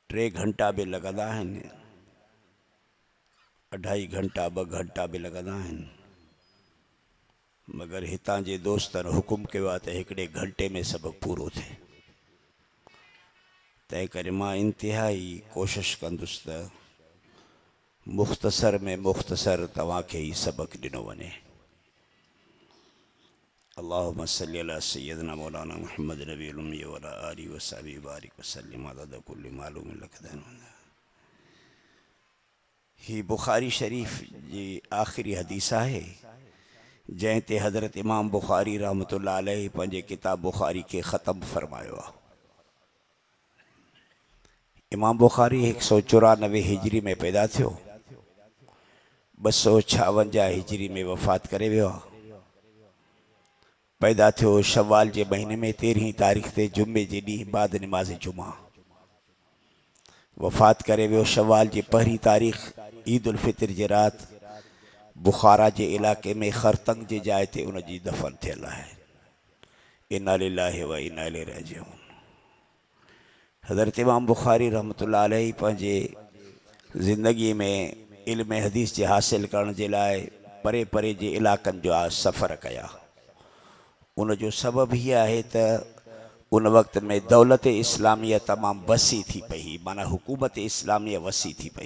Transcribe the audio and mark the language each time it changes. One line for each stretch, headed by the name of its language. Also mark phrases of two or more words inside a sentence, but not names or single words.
Sindhi: टे घंटा भी लगंदा आहिनि, 2.5 घंटा 2 घंटा भी लगंदा आहिनि, मगर हितां जे दोस्तनि हुकुम कयो आहे त हिकिड़े घंटे में सबक़ पूरो थिए। तंहिं करे मां इंतिहाई कोशिश कंदुसि त मुख़्तसर में मुख़्तसर तव्हांखे ही सबक़ ॾिनो वञे।
Arabic: اللهم صل على سيدنا مولانا محمد النبي الأمي و على آله و صحبه بارك و سلم عدد كل معلوم لك دنوندا.
Sindhi: ही बुखारी शरीफ जी आख़िरी हदीस आहे जंहिं ते हज़रत इमाम बुखारी
Arabic: رحمة الله عليه
Sindhi: पंहिंजे किताब बुखारी खे ख़त्म फरमायो आहे। इमाम बुखारी 194 हिजरी में पैदा थियो, 256 हिजरी में वफ़ात करे वियो आहे। पैदा थियो शवाल जे महीने में 13 तारीख़ ते जुमे जे ॾींहुं बाद निमाज़ जुमा। वफ़ात करे वियो शवाल जी 1 तारीख़ ईद उल फितर जे राति बुखारा जे इलाक़े में खरतंग जे जाइ ते उन जी दफ़न थियल आहे।
Arabic: إنا لله و إنا إليه راجعون.
Sindhi: हज़रत इमाम बुखारी
Arabic: رحمة الله عليه
Sindhi: पंहिंजे ज़िंदगी में इल्म हदीस जे हासिल करण जे लाइ परे परे जे इलाक़नि जो सफ़र कया। उन जो सबब ही आहे त उन वक़्त में दौलत इस्लामिया तमाम वसी थी पई, माना हुकूमत इस्लामिया वसी थी पई।